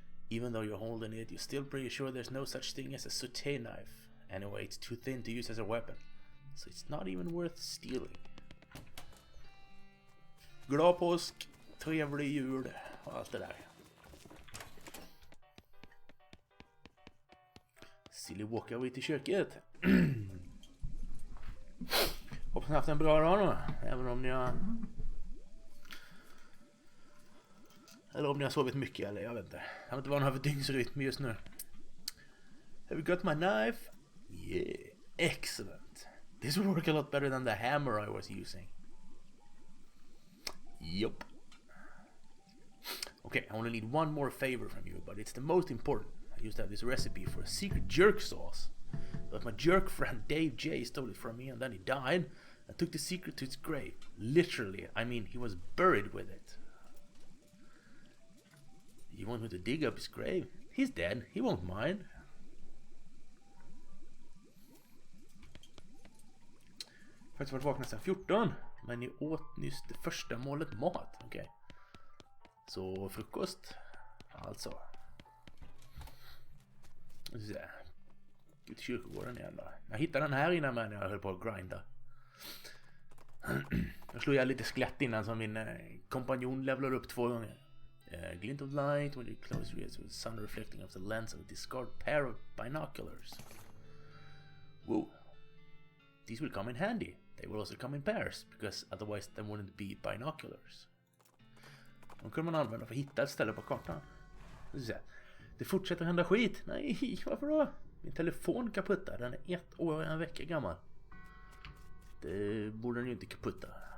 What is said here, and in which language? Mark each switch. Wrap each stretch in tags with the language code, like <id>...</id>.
<en>Even though you're holding it, you're still pretty sure there's no such thing as a sauté knife. Anyway, it's too thin to use as a weapon, so it's not even worth stealing.</en> <sv>Glad påsk, trevlig jul och allt det där. Silly walkar vi till köket. Hoppas ni haft en bra dag då, även om ni har... Eller om ni har sovit mycket, eller jag vet inte. Jag vet inte vad ni har för dygnsrytm just nu.</sv> <en>Have you got my knife? Yeah, excellent. This will work a lot better than the hammer I was using. Yup. Okay, I only need one more favor from you, but it's the most important. I used to have this recipe for a secret jerk sauce, but my jerk friend Dave J stole it from me, and then he died and took the secret to its grave. Literally, I mean, he was buried with it. You want me to dig up his grave? He's dead, he won't mind.</en> <sv>faktiskt varit vakna sedan 14. Men ni åt nyss det första målet mat. Okej. Så frukost. Alltså. Gå till kyrkogården igen då. Jag hittade den här innan när jag höll på att grinda. Jag slog jag lite skelett innan som min kompanjon levlar upp 2 gånger.</sv> <en>Glint of light when you close your eyes with the sun reflecting off the lens of a discard pair of binoculars. Whoa. These will come in handy. They will also come in pairs because otherwise they wouldn't be binoculars.</en> <sv>De kunde man använda för att hitta ett ställe på kartan. Det fortsätter hända skit. Nej, varför då? Min telefon kaputta. Den är 1 år och 1 vecka gammal. Det borde den ju inte kaputta.</sv>